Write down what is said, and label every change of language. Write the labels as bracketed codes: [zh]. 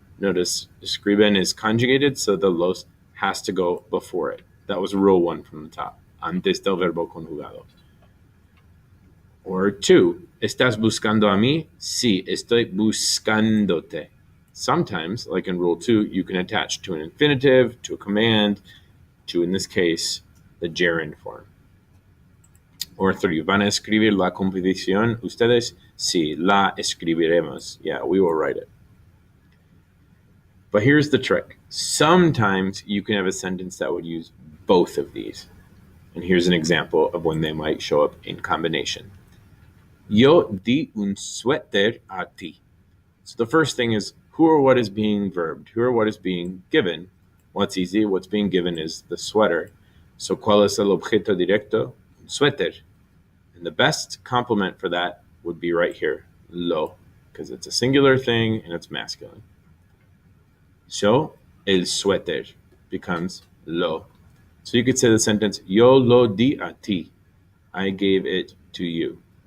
[en] Notice escriben is conjugated, so the los has to go before it. That was rule one from the top. [es] Antes del verbo conjugado. [en] Or two, [es] ¿estás buscando a mí? Sí, estoy buscándote. [en] Sometimes, like in rule two, you can attach to an infinitive, to a command, to, in this case, the gerund form. Or three, [es] ¿van a escribir la competición ustedes? Sí, la escribiremos. [en] Yeah, we will write it. But here's the trick. Sometimes you can have a sentence that would use both of these. And here's an example of when they might show up in combination. [es] Yo di un suéter a ti. [en] So the first thing is who or what is being verbed, who or what is being given. Well, it's easy. What's being given is the sweater. [es] So ¿cuál es el objeto directo? Un suéter. [en] And the best complement for that would be right here, lo, because it's a singular thing and it's masculine. So el suéter becomes lo. So you could say the sentence, [es] yo lo di a ti. [en] I gave it to you.